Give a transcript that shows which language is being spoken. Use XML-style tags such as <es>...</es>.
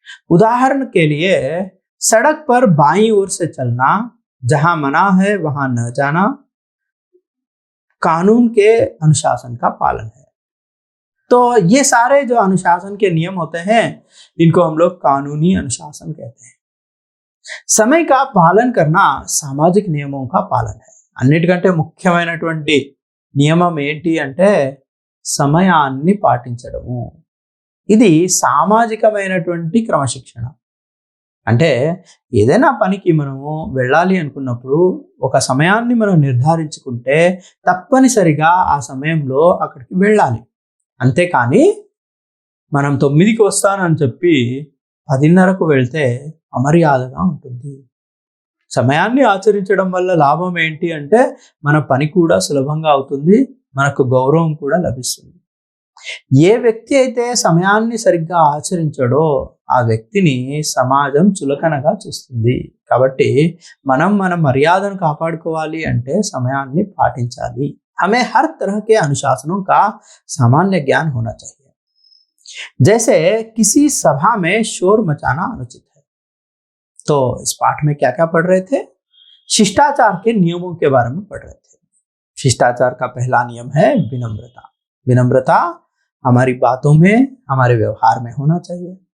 <hi>उदाहरण के लिए सड़क पर बाईं ओर से चलना, जहां मना है वहां न जाना कानून के अनुशासन का पालन है। तो ये सारे जो अनुशासन के नियम होते हैं इनको हम लोग कानूनी अनुशासन कहते हैं। समय का पालन करना</hi> <te>సామాజిక నియమం</te> <hi>का</hi> <te>పాలన</te> <hi>है।</hi> <te>అన్నిటికంటే ముఖ్యమైనటువంటి నియమం ఏంటి అంటే సమయాన్ని పాటించడము। ఇది సామాజికమైనటువంటి క్రమశిక్షణ। అంటే ఏదైనా పనికి మనము వెళ్ళాలి అనుకున్నప్పుడు ఒక సమయాన్ని మనం నిర్ధారించుకుంటే తప్పనిసరిగా ఆ సమయంలో అక్కడికి వెళ్ళాలి। అంతేకాని మనం 9కి వస్తానని చెప్పి 10:30కు వెళ్తే అమర్యాదగా ఉంటుంది। సమయాన్ని ఆచరించడం వల్ల లాభం ఏంటి అంటే మన పని కూడా సులభంగా అవుతుంది, మనకు గౌరవం కూడా లభిస్తుంది। ఏ వ్యక్తి అయితే సమయాన్ని సరిగ్గా ఆచరించడో ఆ వ్యక్తిని సమాజం చులకనగా చూస్తుంది। కాబట్టి మనం మన మర్యాదను కాపాడుకోవాలి అంటే సమయాన్ని పాటించాలి।</te> <hi>हमें हर तरह के अनुशासनों का सामान्य ज्ञान होना चाहिए। जैसे किसी सभा में शोर मचाना अनुचित है। तो इस पाठ में क्या क्या पढ़ रहे थे? शिष्टाचार के नियमों के बारे में पढ़ रहे थे। शिष्टाचार का पहला नियम है विनम्रता। विनम्रता हमारी बातों में, हमारे व्यवहार में होना चाहिए।</hi>